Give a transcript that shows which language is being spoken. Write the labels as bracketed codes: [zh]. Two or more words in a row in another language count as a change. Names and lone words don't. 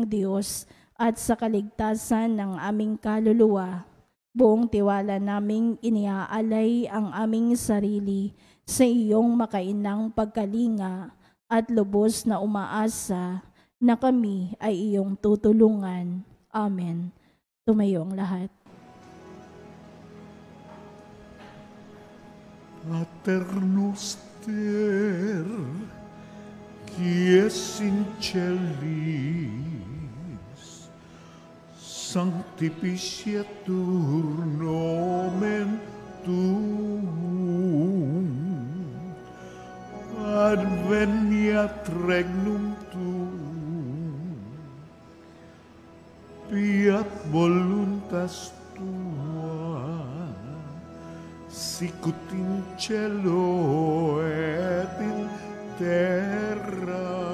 [tl] Diyos at sa kaligtasan ng aming kaluluwa, buong tiwala naming iniaalay ang aming sarili sa iyong makainang pagkalinga at lubos na umaasa na kami ay iyong tutulungan. Amen. Tumayo ang lahat. [la] Pater noster, Dies in celis, sanctificetur nomen Tuum, adveniat regnum Tuum, fiat voluntas Tua, sicut in cielo et in terra.